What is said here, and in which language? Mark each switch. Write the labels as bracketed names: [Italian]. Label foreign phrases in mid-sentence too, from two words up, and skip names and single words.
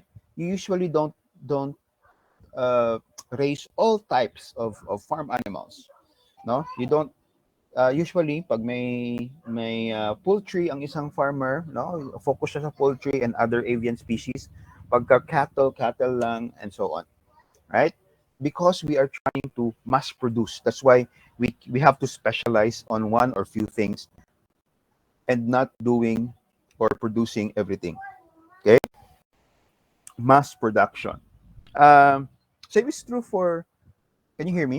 [English] You usually don't raise all types of farm animals. No, you don't. Usually, [Filipino] pag may poultry ang isang farmer, no, focus siya sa poultry [English] and other avian species. [Filipino] Pagka cattle lang, [English] and so on, right? Because we are trying to mass produce. That's why we have to specialize on one or few things and not doing or producing everything. Okay, mass production. Um, Same is true for. Can you hear me?